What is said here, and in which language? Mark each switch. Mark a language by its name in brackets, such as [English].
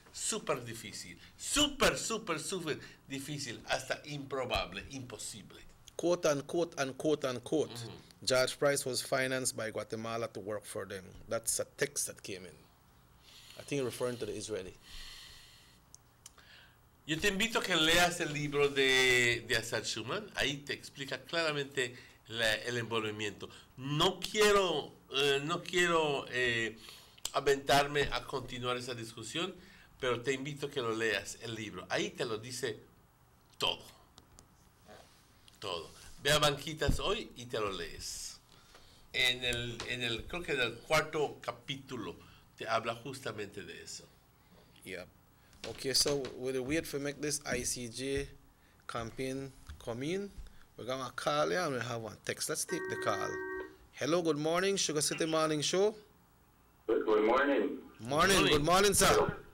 [Spanish] Súper difícil, súper difícil, hasta improbable, imposible. [English] Quote unquote. George Price was financed by Guatemala to work for them. That's a text that came in. I think referring to the Israeli. [Spanish] Yo te invito a que leas el libro de Assad Schuman. Ahí te explica claramente el envolvimiento. No quiero aventarme a continuar esa discusión, pero te invito a que lo leas, el libro. Ahí te lo dice todo. Ve a Banquitas hoy y te lo lees. Creo que en el 4º capítulo te habla justamente de eso. [English] Yeah. Okay, so we'll wait for make this ICJ campaign come in. We're gonna call you and we'll have one text. Let's take the call. Hello, good morning, Sugar City Morning Show. Good morning. Morning. Good morning, sir.